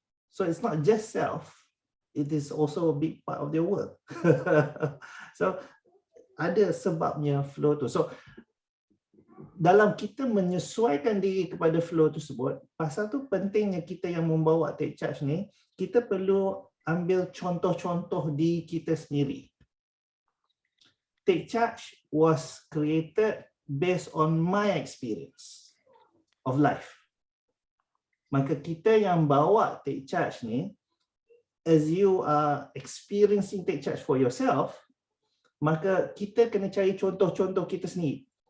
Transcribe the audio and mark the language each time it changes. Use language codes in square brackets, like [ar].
[en] So it's not just self, it is also a big part of their work. [ms] So ada sebabnya flow tu. So dalam kita menyesuaikan diri kepada flow tersebut, pasal tu pentingnya kita yang membawa take charge ni, kita perlu ambil contoh-contoh diri kita sendiri. [en] Take charge was created based on my experience of life. [ms] Maka kita yang bawa take charge ni, [en] as you are experiencing take charge for yourself, [ms] maka kita kena cari contoh-contoh kita sendiri.